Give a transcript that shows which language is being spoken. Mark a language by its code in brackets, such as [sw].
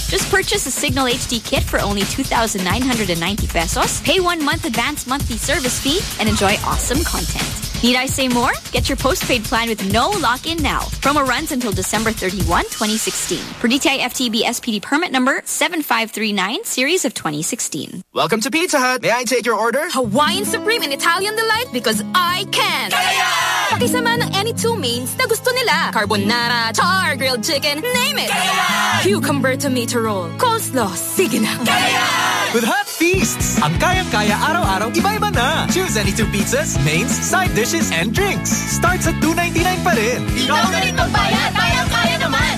[en] Just purchase a Signal HD kit for only 2,990 pesos, pay 1 month advance monthly service fee, and enjoy awesome content. Need I say more? Get your postpaid plan with no lock-in now. Promo runs until December 31, 2016. For DTI FTB SPD permit number 7539, series of 2016. Welcome to Pizza Hut. May I take your order? Hawaiian Supreme and Italian Delight because I can. [tl] Kaya! Pakisama ng any two mains na gusto nila. [en] Carbonara, char, grilled chicken, name it. [tl] Kaya! [en] Cucumber tomato roll, coleslaw, [tl] sige na. Kaya! With Hut Feasts, ang kayang-kaya araw-araw, iba-iba na. [en] Choose any two pizzas, mains, side dishes and drinks. Starts at $2.99 pa rin. [tl] Ikaw na rin magbayad. Kaya-kaya naman.